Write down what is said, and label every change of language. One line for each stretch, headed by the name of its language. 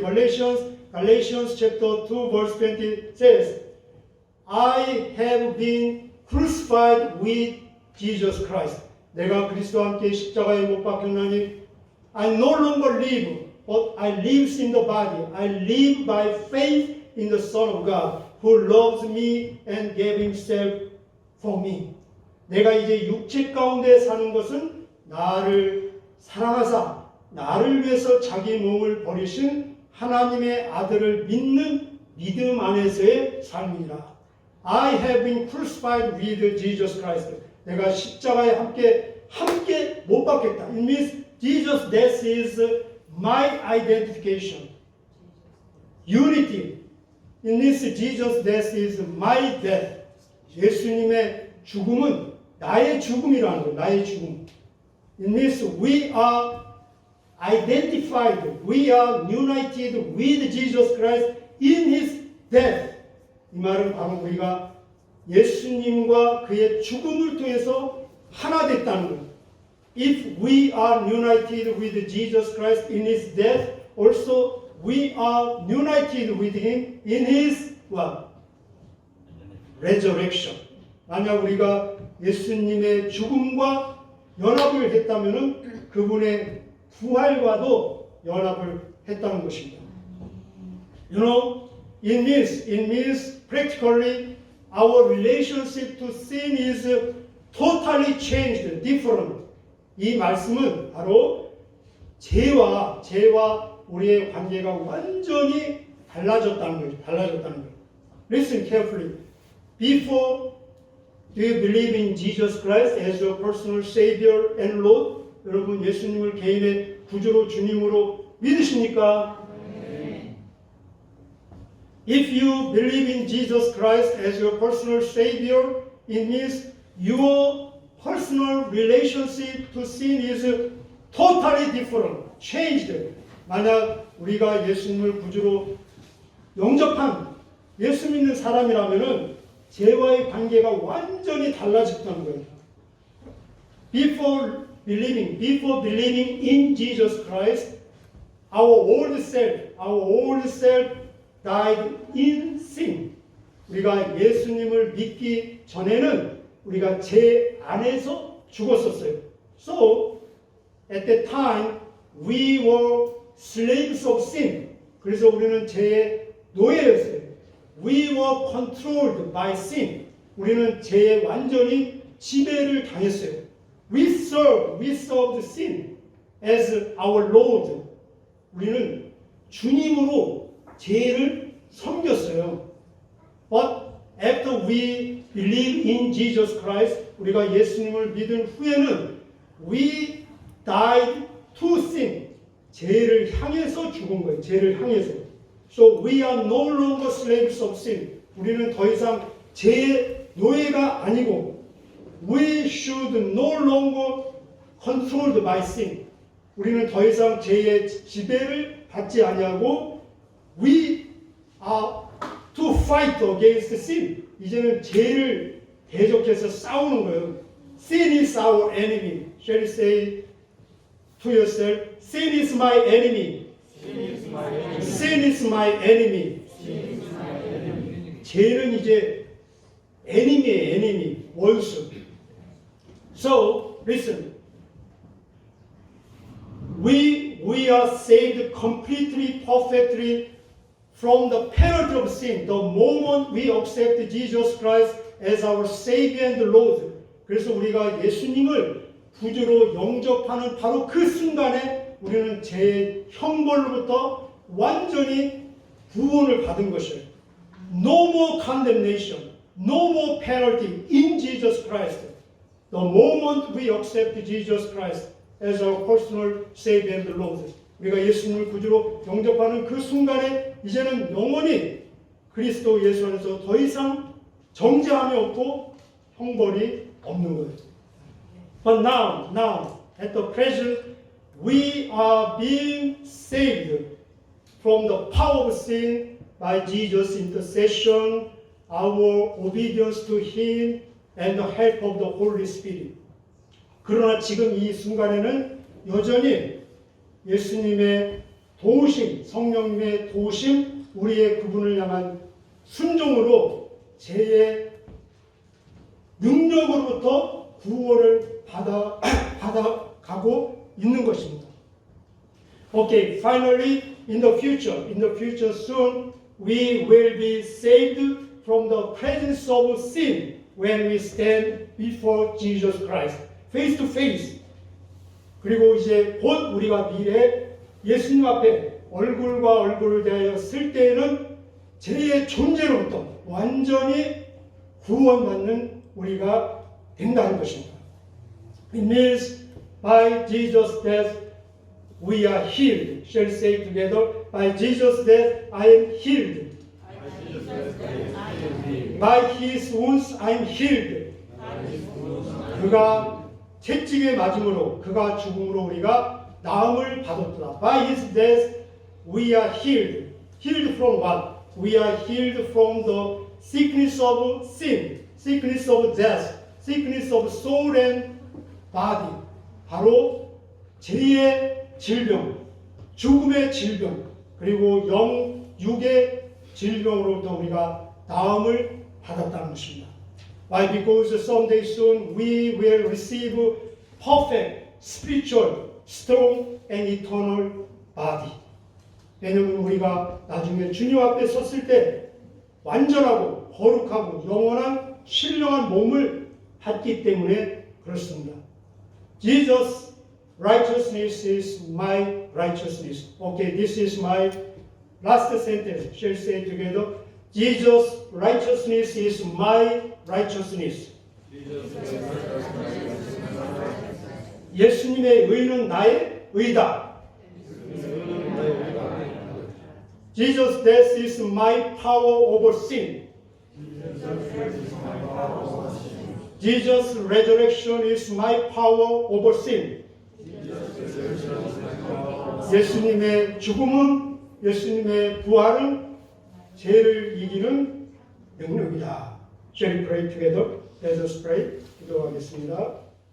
English: Galatians chapter 2 verse 20 says, I have been crucified with Jesus Christ.
Korean: 내가 그리스도와 함께 십자가에 못 박혔나니
English: I no longer live, but I live in the body. I live by faith in the Son of God, who loves me and gave Himself for me.
Korean: 내가 이제 육체 가운데 사는 것은 나를 사랑하사 나를 위해서 자기 몸을 버리신 하나님의 아들을 믿는 믿음 안에서의 삶이라.
English: I have been crucified with Jesus Christ.
Korean: 내가 십자가에 함께 못 박혔다.
English: It means Jesus' death is my identification. Unity. It means Jesus' death is my death.
Korean: 예수님의 죽음은 나의 죽음이라는 거예요. 나의 죽음.
English: It means we are identified. We are united with Jesus Christ in His death.
Korean: 이 말은 바로 우리가 예수님과 그의 죽음을 통해서 하나 됐다는 거예요.
English: If we are united with Jesus Christ in His death, also we are united with Him in His what? Resurrection.
Korean: 만약 우리가 예수님의 죽음과 연합을 했다면은 그분의 부활과도 연합을 했다는 것입니다.
English: You know, it means practically our relationship to sin is totally changed, different.
Korean: 이 말씀은 바로 죄와 우리의 관계가 완전히 달라졌다는 거예요.
English: Listen carefully. Before, do you believe in Jesus Christ as your personal Savior and Lord?
Korean: 여러분 예수님을 개인의 구주로 주님으로 믿으십니까?
English: If you believe in Jesus Christ as your personal Savior, it means your personal relationship to sin is totally different, changed.
Korean: 만약 우리가 예수님을 구주로 영접한 예수 믿는 사람이라면은 죄와의 관계가 완전히 달라졌다는 거예요.
English: Before believing in Jesus Christ, our old self died in sin.
Korean: 우리가 예수님을 믿기 전에는 우리가 죄 안에서 죽었었어요.
English: So, at that time, we were slaves of sin.
Korean: 그래서 우리는 죄의 노예였어요.
English: We were controlled by sin.
Korean: 우리는 죄에 완전히 지배를 당했어요.
English: We served sin as our Lord.
Korean: 우리는 주님으로 죄를 섬겼어요.
English: But after we believe in Jesus Christ,
Korean: 우리가 예수님을 믿은 후에는
English: we died to sin.
Korean: 죄를 향해서 죽은 거예요. 죄를 향해서.
English: So we are no longer slaves of sin.
Korean: 우리는 더 이상 죄의 노예가 아니고
English: we should no longer controlled by sin.
Korean: 우리는 더 이상 죄의 지배를 받지 아니하고
English: we are to fight against sin.
Korean: 이제는 죄를 대적해서 싸우는 거예요.
English: Sin is our enemy. Shall you say to yourself, sin is my enemy. Sin is my enemy.
Korean: 죄는 이제 enemy의 enemy, 원수.
English: So, listen. We are saved completely, perfectly from the penalty of sin the moment we accept Jesus Christ as our Savior and Lord.
Korean: 그래서 우리가 예수님을 구주로 영접하는 바로 그 순간에 우리는 죄의 형벌로부터 완전히 구원을 받은 것이에요.
English: No more condemnation, no more penalty in Jesus Christ. The moment we accept Jesus Christ as our personal Savior and Lord.
Korean: 우리가 예수님을 구주로 영접하는 그 순간에 이제는 영원히 그리스도 예수 안에서 더 이상 정죄함이 없고 형벌이 없는 거예요.
English: But now, at the present, we are being saved from the power of sin by Jesus' intercession, our obedience to Him, and the help of the Holy Spirit.
Korean: 그러나 지금 이 순간에는 여전히 예수님의 도우심, 성령님의 도우심, 우리의 그분을 향한 순종으로 죄의 능력으로부터 구원을 받아가고 있는 것입니다.
English: Okay, finally, in the future soon, we will be saved from the presence of sin when we stand before Jesus Christ, face to face.
Korean: 그리고 이제 곧 우리가 미래에 예수님 앞에 얼굴과 얼굴을 대하여 쓸 때에는 죄의 존재로부터 완전히 구원받는 우리가 된다는 것입니다.
English: It means by Jesus' death we are healed. Shall we say together? By Jesus' death I am healed. By His wounds I am healed.
Korean: 그가 채찍에 맞음으로 그가 죽음으로 우리가 나음을 받았다.
English: By His death we are healed. Healed from what? We are healed from the sickness of sin, sickness of death, sickness of soul and body.
Korean: 바로 죄의 질병, 죽음의 질병, 그리고 육의 질병으로부터 우리가 나음을 받았다는 것입니다.
English: Why? Because someday soon we will receive perfect, spiritual, strong and eternal body.
Korean: 왜냐하면 우리가 나중에 주님 앞에 섰을 때 완전하고 거룩하고 영원한 신령한 몸을 받기 때문에 그렇습니다.
English: Jesus' righteousness is my righteousness. Okay, this is my last sentence. Shall we say it together? Jesus' righteousness is my righteousness.
Korean: 예수님의 의는 나의 의다.
English: Jesus' death is my power over sin. Jesus' resurrection is my power over sin.
Korean: 예수님의 죽음은, 예수님의 부활은 죄를 이기는 능력이다.
English: Shall we pray together? Let us pray.
Korean: 기도하겠습니다.